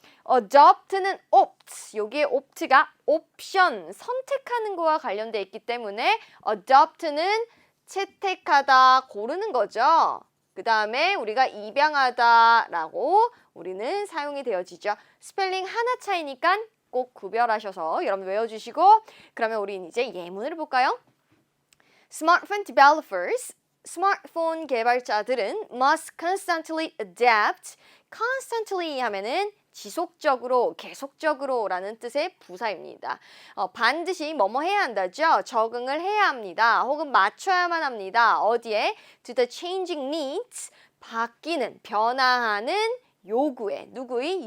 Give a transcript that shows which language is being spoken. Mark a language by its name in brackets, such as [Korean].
[Korean] adopt는 opt, 여기에 opt가 옵션, 선택하는 거와 관련돼 있기 때문에 adopt는 채택하다, 고르는 거죠. 그 다음에 우리가 입양하다라고 우리는 사용이 되어지죠. 스펠링 하나 차이니까 꼭 구별하셔서 여러분 외워주시고 그러면 우리는 이제 예문을 볼까요? [English] Smartphone developers, [Korean] 스마트폰 개발자들은 [English] must constantly adapt. [Korean] constantly 하면은 지속적으로, 계속적으로 라는 뜻의 부사입니다. 반드시 뭐뭐 해야 한다죠? 적응을 해야 합니다. 혹은 맞춰야만 합니다. 어디에? [English] To the changing needs, [Korean] 바뀌는, 변화하는 요구에, 누구의?